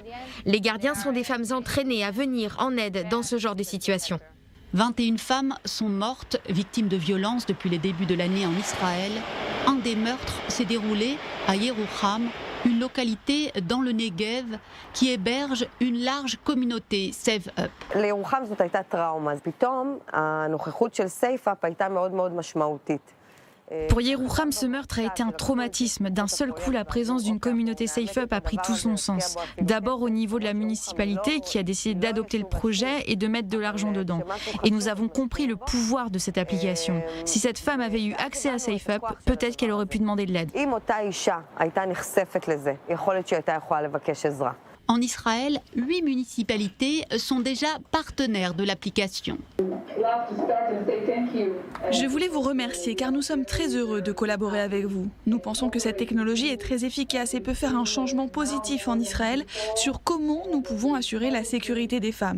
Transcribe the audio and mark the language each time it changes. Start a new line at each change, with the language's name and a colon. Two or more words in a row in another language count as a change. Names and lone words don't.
French: Les gardiens sont des femmes entraînées à venir en aide dans ce genre de situation. 21 femmes sont mortes, victimes de violences depuis les débuts de l'année en Israël. Un des meurtres s'est déroulé à Yerouham, une localité dans le Negev qui héberge une large communauté Save Up.
Hebrew: לירוחם זאת הייתה טראומה, אז פתאום הנוכחות של סייף אפ הייתה מאוד מאוד משמעותית.
French: Pour Yerouham, ce meurtre a été un traumatisme. D'un seul coup, la présence d'une communauté Safe Up a pris tout son sens. D'abord au niveau de la municipalité qui a décidé d'adopter le projet et de mettre de l'argent dedans. Et nous avons compris le pouvoir de cette application. Si cette femme avait eu accès à Safe Up, peut-être qu'elle aurait pu demander de l'aide.
Hebrew: אם אותה אישה הייתה נחשפת לזה, יכול להיות שהיא הייתה יכולה לבקש עזרה.
French: En Israël, 8 municipalités sont déjà partenaires de l'application. Je voulais vous remercier car nous sommes très heureux de collaborer avec vous. Nous pensons que cette technologie est très efficace et peut faire un changement positif en Israël sur comment nous pouvons assurer la sécurité des femmes.